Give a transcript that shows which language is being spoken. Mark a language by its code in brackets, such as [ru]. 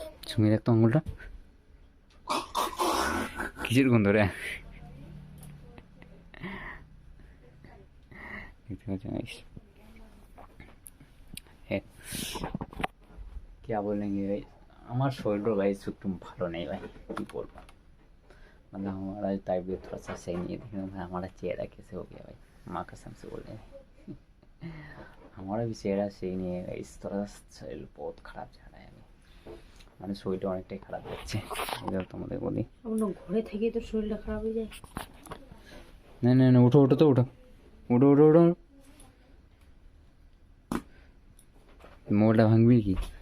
[bn] ছুঁয়ে দেখতো আঙুলটা, কিসের গন্ধ রে? দেখতে পাচ্ছ গাইস, [hi] क्या बोलेंगे भाई, हमारा शोल्डर भाई [bn] একটু ভালো নেই [hi] भाई, [bn] কি বলবো। [hi] मतलब हमारा तबीयत थोड़ा सा सही नहीं है, देखने में हमारा चेहरा कैसे हो गया भाई, माँ कसम से बोल रहे हैं। हमारा भी चेहरा सही नहीं है, इस तरह शरीर बहुत খারাপ जा रहा है। [bn] মানে শরীরটা অনেকটাই খারাপ যাচ্ছে, এবার তোমাদের বলি। ঘরে থেকে তো শরীরটা খারাপ হয়ে যায়। না না না, উঠো উঠো তো, উঠো উঠো উঠো উঠো। মোবাইলটা ভাঙবি কি?